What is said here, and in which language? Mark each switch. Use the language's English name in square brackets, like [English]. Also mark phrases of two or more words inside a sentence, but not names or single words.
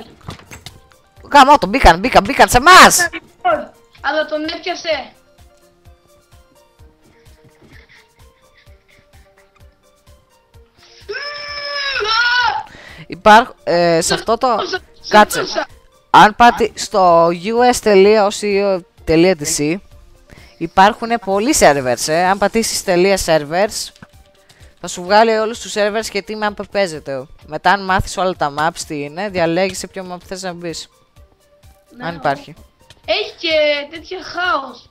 [Greek] Γαμώ το, μπήκαν σε εμάς! Αλλά τον έπιασε. Υπάρχουν, σε αυτό το... Κάτσε. Αν πάτε στο us.co.tc υπάρχουν πολλοί servers, Αν πατήσεις .servers θα σου βγάλει όλους τους servers και τι map παίζεται. Μετά αν μάθεις όλα τα maps τι είναι, διαλέγεις σε ποιο map θες να μπεις. Αν υπάρχει. Έχει και τέτοια χάος.